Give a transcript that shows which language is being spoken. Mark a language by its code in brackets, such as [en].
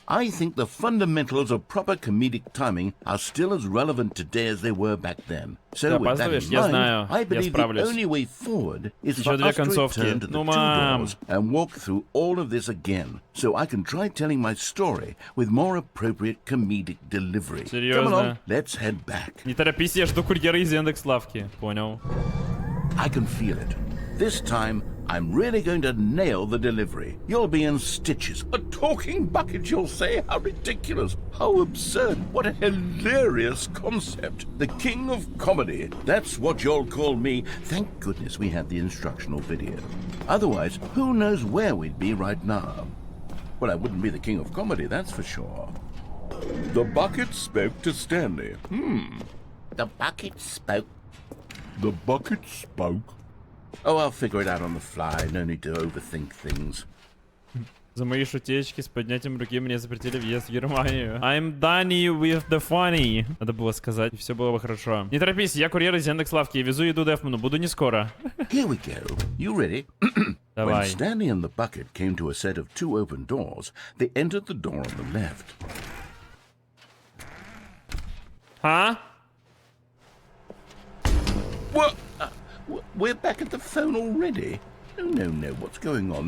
[en] I think the fundamentals of proper comedic timing are still as relevant today as they were back then. So with that in mind, I believe the only way forward is for us to return to the two doors and walk through all of this again, so I can try telling my story with more appropriate comedic delivery. Come along, let's head back. [ru] Не торопись, я жду курьера из Яндекс.Лавки. Понял. [en] I can feel it. This time, I'm really going to nail the delivery. You'll be in stitches. A talking bucket, you'll say? How ridiculous. How absurd. What a hilarious concept. The king of comedy. That's what you'll call me. Thank goodness we had the instructional video. Otherwise, who knows where we'd be right now. Well, I wouldn't be the king of comedy, that's for sure. The bucket spoke to Stanley. The bucket spoke. The bucket spoke. Oh, I'll figure it out on the fly. No need to overthink things. [ru] За мои шутечки с поднятием руки мне запретили въезд в Германию. [en] I'm done with the funny. [ru] Надо было сказать, и все было бы хорошо. Не торопись, я курьер из Яндекс.Лавки. Везу еду Дефману. Буду не скоро. [en] Here we go. You ready? When Stanley and the bucket came to a set of two open doors, they entered the door on the left. Huh? What? We're back at the phone already? No. What's going on?